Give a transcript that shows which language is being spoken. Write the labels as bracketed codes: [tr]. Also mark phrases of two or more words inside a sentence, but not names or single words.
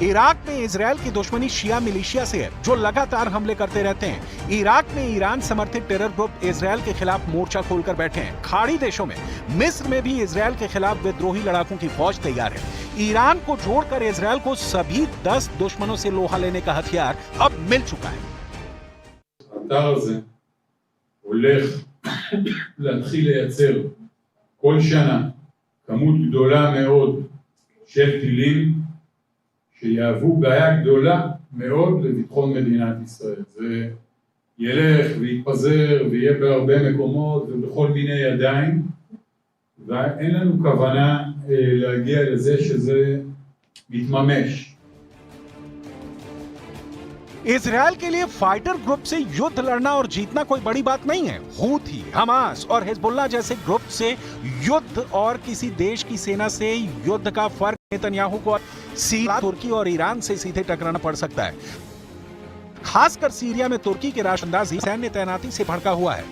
[hi] इराक में इजरायल की दुश्मनी शिया मिलिशिया से है, जो लगातार हमले करते रहते हैं। इराक में ईरान समर्थित [en] terror group [hi] इजरायल के खिलाफ मोर्चा खोलकर बैठे हैं। खाड़ी देशों में मिस्र में भी इजरायल के खिलाफ विद्रोही लड़ाकों की फौज तैयार है। ईरान को छोड़कर इजरायल को सभी 10 दुश्मनों से लोहा लेने का हथियार अब मिल चुका है। [he] להתחיל לייצר כל שנה כמות גדולה מאוד של טילים שיהוו בעיה גדולה מאוד לביטחון מדינת ישראל. זה ילך ויתפזר ויהיה בהרבה מקומות ובכל מיני ידיים, ואין לנו כוונה להגיע לזה שזה מתממש. [hi] इजरायल के लिए [en] fighter group [hi] से युद्ध लड़ना और जीतना कोई बड़ी बात नहीं है। हूथी, हमास और हिजबुल्लाह जैसे ग्रुप से युद्ध और किसी देश की सेना से युद्ध का फर्क नेतन्याहू को सीरिया, तुर्की और ईरान से सीधे टकराना पड़ सकता है। खासकर सीरिया में तुर्की के राष्ट्रंदाजी सैन्य तैनाती से भड़का हुआ है।